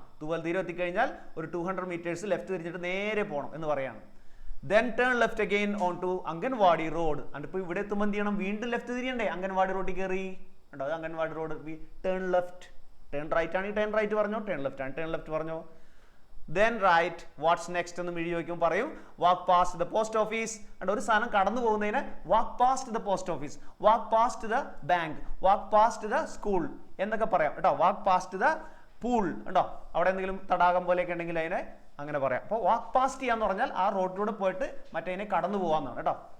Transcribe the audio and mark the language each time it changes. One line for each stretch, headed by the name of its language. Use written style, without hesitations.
Malayalam: തുവൽ തീരം എത്തിക്കഴിഞ്ഞാൽ ഒരു 200 meters ലെഫ്റ്റ് തിരിച്ചിട്ട് നേരെ പോകണം എന്ന് പറയാണ്.
English: Then turn left again onto Anganwadi road. And
Malayalam: ഇപ്പോൾ ഇവിടെ എത്തുമ്പോൾ എന്ത് ചെയ്യണം, വീണ്ടും ലെഫ്റ്റ് തിരിയണ്ടേ. അംഗൻവാടി റോഡിൽ കയറി ഉണ്ടോ, അത് anganwadi road.
English: turn left, turn right
Malayalam: ആണെങ്കിൽ ടേൺ റൈറ്റ് പറഞ്ഞോ, ടേൺ ലെഫ്റ്റ് ആണ് ടേൺ ലെഫ്റ്റ് പറഞ്ഞോ.
English: Then right, what's next
Malayalam: എന്ന് മിഴി ചോദിക്കുമ്പോൾ പറയും
English: walk past the post office. and
Malayalam: ഒരു സാധനം കടന്നു പോകുന്നതിന്
English: walk past the post office, walk past the bank, walk past the school
Malayalam: എന്നൊക്കെ പറയാം കേട്ടോ.
English: walk past the pool
Malayalam: ഉണ്ടോ, അവിടെ എന്തെങ്കിലും തടാകം പോലെയൊക്കെ ഉണ്ടെങ്കിൽ അതിനെ അങ്ങനെ പറയാം. അപ്പോൾ വാക്ക് പാസ്റ്റ് ചെയ്യാന്ന് പറഞ്ഞാൽ ആ റോഡിലൂടെ പോയിട്ട് മറ്റേതിനെ കടന്നു പോകാന്നാണ് കേട്ടോ.